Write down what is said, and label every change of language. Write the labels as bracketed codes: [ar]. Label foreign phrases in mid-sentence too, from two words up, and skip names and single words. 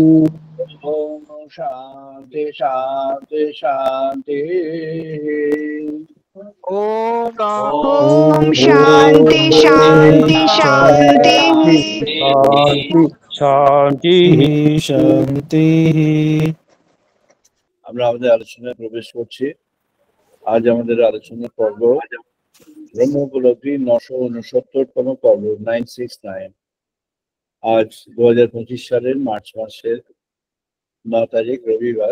[sa] ओम शांति शांति शांति। ओम शांति शांति शांति शांति शांति। [bn] আমরা আমাদের আলোচনায় প্রবেশ করছি। আজ আমাদের আলোচনা পর্ব ব্রহ্মোপলব্ধি 969তম পর্ব 969। আজ 2025 সালের মার্চ মাসের 9 তারিখ রবিবার।